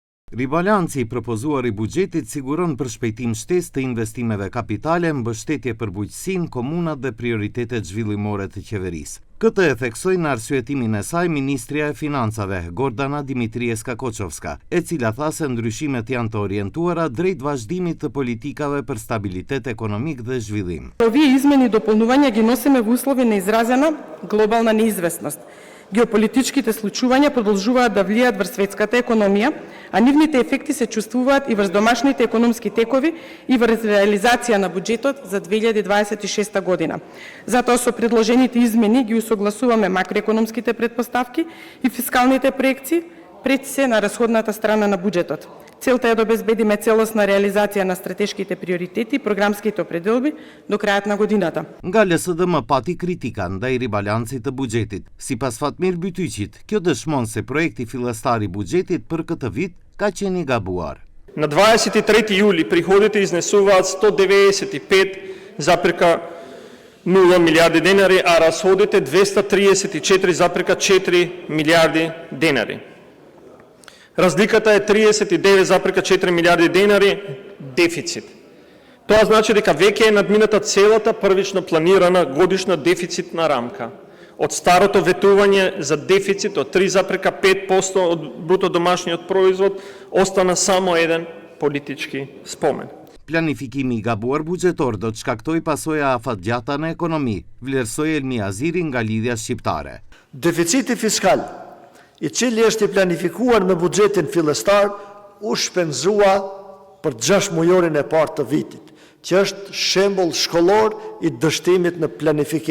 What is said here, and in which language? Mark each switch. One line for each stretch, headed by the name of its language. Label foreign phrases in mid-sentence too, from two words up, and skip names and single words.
Albanian: Ribalancii propozua buxhetit siguron përshpejtim shtesë të investimeve kapitale, mbështetje për bujqësinë, komunat dhe prioritetet zhvillimore të qeverisë. Këtë e theksoi në arsyetimin e saj Ministria e Financave, Gordana Dimitrieska Koçovska, e cila tha se ndryshimet janë të orientuara drejt vazhdimit të politikave për stabilitet ekonomik dhe zhvillim.
Macedonian: Овие измени и дополнувања ги носиме во услови на изразена глобална неизвестност. Геополитичките случувања продолжуваат да влијаат врз светската економија, а нивните ефекти се чувствуваат и врз домашните економски текови и врз реализација на буџетот за 2026 година. Затоа со предложените измени ги усогласуваме макроекономските претпоставки и фискалните проекции пред се на расходната страна на буџетот. Целта е да обезбедиме целосна реализација на стратешките приоритети и програмските определби до крајот на годината.
Albanian: Nga LSDM pati kritika ndaj ribalancit të buxhetit. Sipas Fatmir Bytyqit, kjo dëshmon se projekti fillestar i buxhetit për këtë vit ka qenë i gabuar.
Macedonian: На 23 јули приходите изнесуваат 195,0 милиарди денари, а расходите 234,4 милиарди денари. Разликата е 39,4 милиарди денари дефицит. Тоа значи дека веќе е надмината целата првично планирана годишна дефицитна рамка. Од старото ветување за дефицит од 3,5% од бруто домашниот производ остана само еден политички спомен.
Albanian: Planifikimi i gabuar buxhetor do të shkaktoj pasoja afatgjata në ekonomi, vlerësoi Elmi Aziri nga Lidhja Shqiptare. Deficiti fiskal, i cili është i planifikuar me buxhetin fillestar, u shpenzua për 6 mujorin e parë të vitit, që është shembull shkollor i dështimit në planifikim.